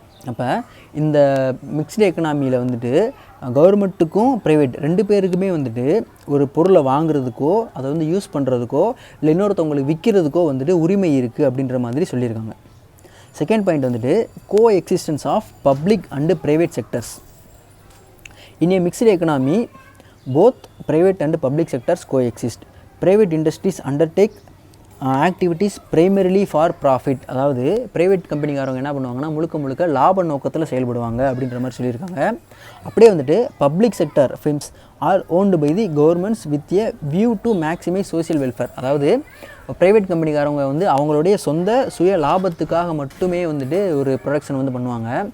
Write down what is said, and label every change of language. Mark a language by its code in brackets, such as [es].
[ta] அப்போ இந்த மிக்ஸ்டு எக்கனாமியில் வந்துட்டு கவர்மெண்ட்டுக்கும் ப்ரைவேட் ரெண்டு பேருக்குமே வந்துட்டு ஒரு பொருளை வாங்குறதுக்கோ அதை வந்து யூஸ் பண்ணுறதுக்கோ இல்லை இன்னொருத்தவங்களுக்கு விற்கிறதுக்கோ வந்துட்டு உரிமை இருக்குது அப்படின்ற மாதிரி சொல்லியிருக்காங்க. [en] Second point வந்துட்டு coexistence of public and private sectors. In a mixed economy both private and public sectors coexist. Private industries undertake activities primarily for profit. [ta] அதாவது ப்ரைவேட் கம்பெனிக்காரவங்க என்ன பண்ணுவாங்கன்னா முழுக்க லாப நோக்கத்தில் செயல்படுவாங்க அப்படின்ற மாதிரி சொல்லியிருக்காங்க. அப்படியே வந்துட்டு [en] Public sector firms are owned by the governments with a view to maximize social welfare. [ta] அதாவது ப்ரைவேட் கம்பெனிக்காரவங்க வந்து அவங்களுடைய சொந்த சுய லாபத்துக்காக மட்டுமே வந்துட்டு ஒரு ப்ரொடக்ஷன் வந்து பண்ணுவாங்க.